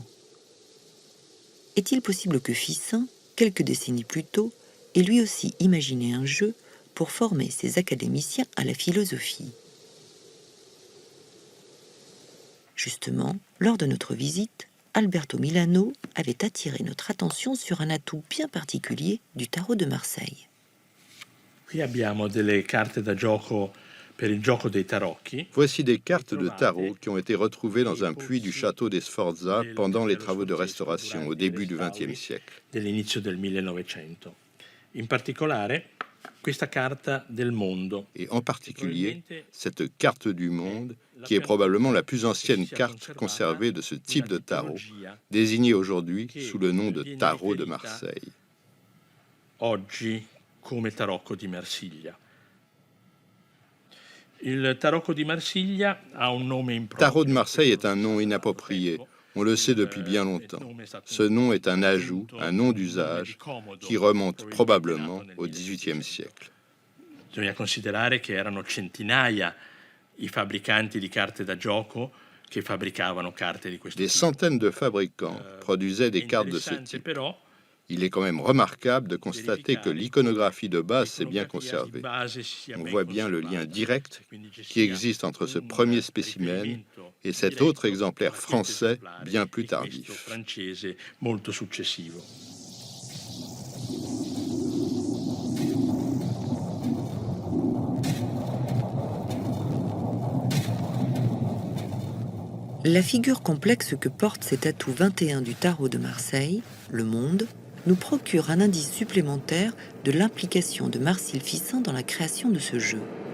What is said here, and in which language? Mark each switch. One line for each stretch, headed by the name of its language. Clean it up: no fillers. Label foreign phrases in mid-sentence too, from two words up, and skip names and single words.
French: Est-il possible que Ficin, quelques décennies plus tôt, ait lui aussi imaginé un jeu pour former ses académiciens à la philosophie? Justement, lors de notre visite, Alberto Milano avait attiré notre attention sur un atout bien particulier du tarot de Marseille.
Italian: Qui abbiamo delle carte da gioco per il gioco dei tarocchi.
French: Voici des cartes de tarot qui ont été retrouvées dans un puits du château des Sforza pendant les travaux de restauration au début du XXe siècle.
Italian: Dell'inizio del 1900. In particolare, questa carta del mondo.
French: Et en particulier, cette carte du monde, qui est probablement la plus ancienne carte conservée de ce type de tarot, désignée aujourd'hui sous le nom de tarot de Marseille.
Italian: Oggi come tarocco di Marsiglia. Il tarocco di Marsiglia ha un nome improprio.
French: Tarot de Marseille est un nom inapproprié. On le sait depuis bien longtemps. Ce nom est un ajout, un nom d'usage, qui remonte probablement au XVIIIe siècle.
Italian: Bisogna considerare che erano centinaia i fabbricanti di carte da gioco che fabbricavano carte di questo
French: Des
Italian: tipo.
French: centaines de fabricants produisaient des cartes de ce type.
Italian: Però,
French: Il est quand même remarquable de constater que l'iconographie de base s'est bien conservée. On voit bien le lien direct qui existe entre ce premier spécimen et cet autre exemplaire français bien plus tardif.
Italian: francese molto successivo.
French: La figure complexe que porte cet atout 21 du tarot de Marseille, le monde, nous procure un indice supplémentaire de l'implication de Marcille Fissin dans la création de ce jeu.